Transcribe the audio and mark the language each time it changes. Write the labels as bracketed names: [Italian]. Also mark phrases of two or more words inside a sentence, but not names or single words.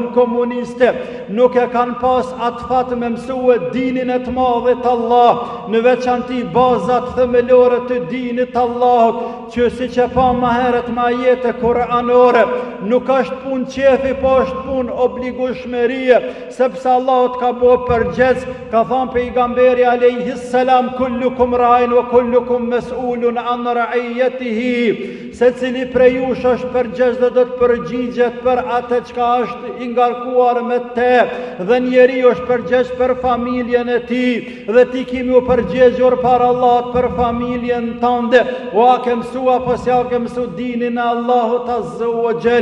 [Albanian] komuniste, nuk e kanë pas atë fat me mësue dinin e të madhit Allah, në veçanti bazat themelore të dinit Allahut, që si që pa ma heret ma jetë kuranore, nuk është pun qefi, po është pun obligueshmërie, sepse Allahut ka bo përgjec, ka thonë pejgamberi [Arabic] عليه السلام: كلكم راع وكلكم مسؤول عن رعيته. [Albanian] Se cili prej jush është përgjec dhe do të përgjigjet për atë çka është i ngarkuar me te, dhe njeri është përgjec për familjen e tij, dhe ti kimi u përgjegjur për Allahut për familjen tënde. O a ke mësu apo s'ja ke mësu dinin e Allahut [Arabic] عز وجل?